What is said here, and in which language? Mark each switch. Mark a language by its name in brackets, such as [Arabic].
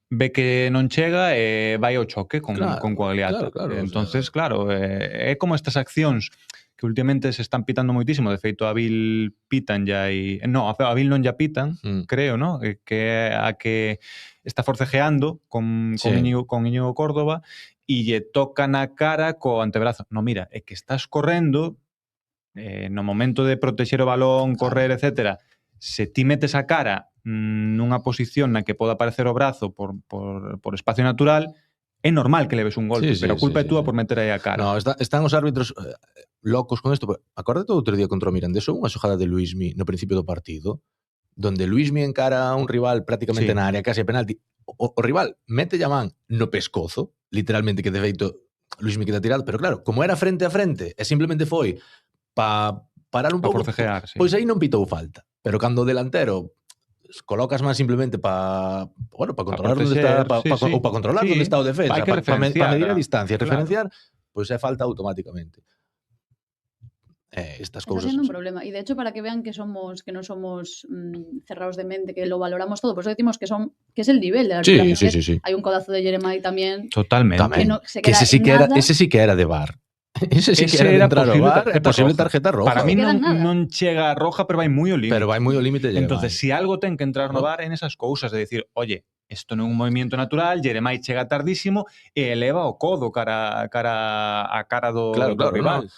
[Galician] Ve que non chega e vai ao choque con Quagliata. Claro, Entonces, claro, é como estas accións que últimamente se están pitando moitísimo. De feito, a Vil pitan ya e... No, a Vil non ya pitan, creo, ¿no? Que é a que está forcejeando con Íñigo Córdoba e lle toca na cara co antebrazo. No, mira, é que estás correndo no momento de protexer o balón, correr, etcétera. Se ti metes a cara nunha posición na que poda aparecer o brazo por espacio natural, é normal que leves un golpe, pero a culpa é túa por meter aí a cara. No, están os árbitros locos con isto. Acórdate o outro día contra o Mirandés, unha xogada de Luismi no principio do partido, donde Luismi encara a un rival prácticamente na área, case a penalti. O rival mete a man no pescozo, literalmente, que de feito Luismi queda tirado, pero claro, como era frente a frente e simplemente foi para parar un pouco, forcejear, pois aí non pitou falta. Pero cando o delantero colocas máis simplemente para controlar onde está, ou para controlar onde está o defensa, para medir a distancia, referenciar, pois é falta automáticamente. Estas cousas. Está sendo un problema. [Spanish] E de hecho, para que vean que [Galician] non somos [Spanish] cerrados de mente, que lo valoramos todo, por eso decimos que es el nivel de la arbitraje. Sí. Hay un codazo de Jeremai tamén. Totalmente. Que ese sí que era de VAR. [Galician] Ese sí que era de entrar ao VAR, é posible tarjeta roja. Para mí non chega a roja, pero vai moi ao límite. Pero vai moi ao límite. Entonces, si algo ten que entrar no VAR en esas cousas, de decir, oye, isto non é un movimiento natural, Jeremai chega tardísimo e eleva o codo cara a cara do rival.